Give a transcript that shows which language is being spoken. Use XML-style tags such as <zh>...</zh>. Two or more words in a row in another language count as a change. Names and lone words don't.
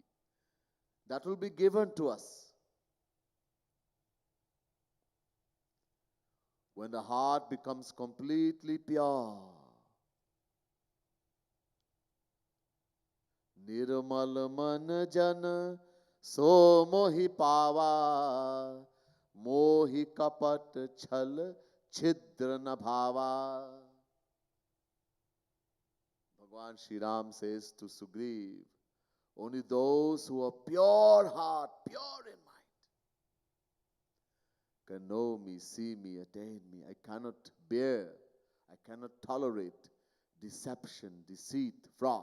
<en>That will be given to us. When the heart becomes completely pure,</en> <awa>निर्मल मन जन सो मोहि पावा, मोहि कपट छल छिद्र न भावा.</awa> <en>Bhagwan Shri Ram says to Sugriv, only those who are pure heart, pure in mind, can know me, see me, attain me. I cannot bear, I cannot tolerate deception, deceit, fraud.</en>